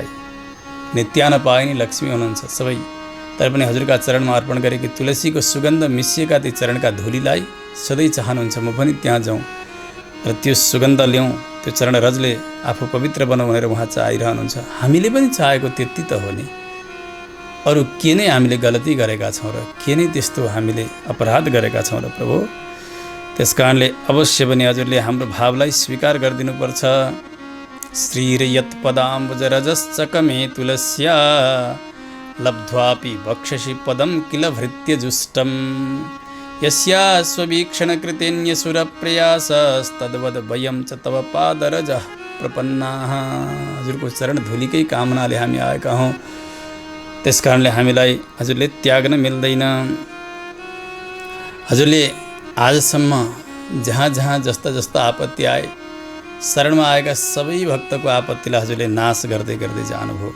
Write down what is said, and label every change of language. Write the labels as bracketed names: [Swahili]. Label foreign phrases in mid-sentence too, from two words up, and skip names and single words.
[Nepali] नित्यानपायिनी लक्ष्मी हुनुहुन्छ सबै, तर पनि हजुरका चरणमा अर्पण गरेकी तुलसीको सुगन्ध मिसिएका ती चरणका धुलीलाई सधैँ चाहनुहुन्छ म पनि त्यहाँ जाउँ र त्यो सुगन्ध ल्याउँ, त्यो चरण रजले आफू पवित्र बनाऊ भनेर उहाँ चाहिरहनुहुन्छ। हामीले पनि चाहेको त्यति त हो नि। अरू के नै हामीले गलती गरेका छौँ र के नै त्यस्तो हामीले अपराध गरेका छौँ र प्रभु? त्यस कारणले अवश्य पनि हजुरले हाम्रो भावलाई स्वीकार गरिदिनुपर्छ। [Sanskrit] श्रीरयत पदाम्बुज रजश्चकमे तुलस्या लब्ध्वापि वक्षसि पदं किल भृत्य जुष्टम् यस्या स्ववीक्षणकृतेऽन्यसुरप्रयासस्तद्वद् वयं च तव पादरजः प्रपन्नाः। [Nepali] हजुरको चरण धुलीकै कामनाले हामी आएका हौँ। त्यस कारणले हामीलाई हजुरले त्याग्न मिल्दैन। हजुरले आजसम्म जहाँ जहाँ जस्ता जस्ता आपत्ति आए शरणमा आएका सबै भक्तको आपत्तिलाई हजुरले नाश गर्दै गर्दै जानुभयो।